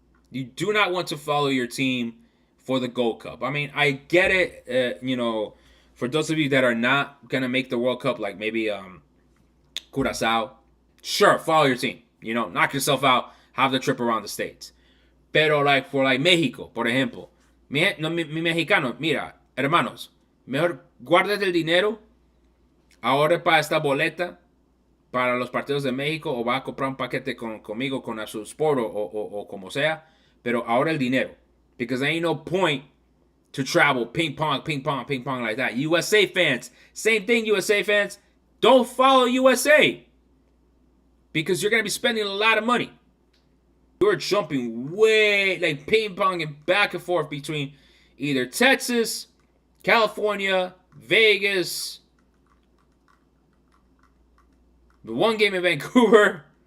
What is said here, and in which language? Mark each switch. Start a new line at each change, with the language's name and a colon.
English: You do not want to follow your team for the Gold Cup. I mean, I get it, for those of you that are not going to make the World Cup, like maybe Curacao, sure, follow your team. Knock yourself out, have the trip around the States.
Spanish: Pero
English: like for like
Spanish: Mexico, por ejemplo, mi mexicano, mira, hermanos, mejor guárdate el dinero, ahora para esta boleta, para los partidos de México, o va a comprar un paquete conmigo, con Absolute Sport o como sea, pero ahora el dinero.
English: Because there ain't no point to travel ping pong, ping pong, ping pong like that. USA fans, same thing, USA fans. Don't follow USA. Because you're going to be spending a lot of money. You're jumping way, like ping ponging back and forth between either Texas, California, Vegas, the one game in Vancouver.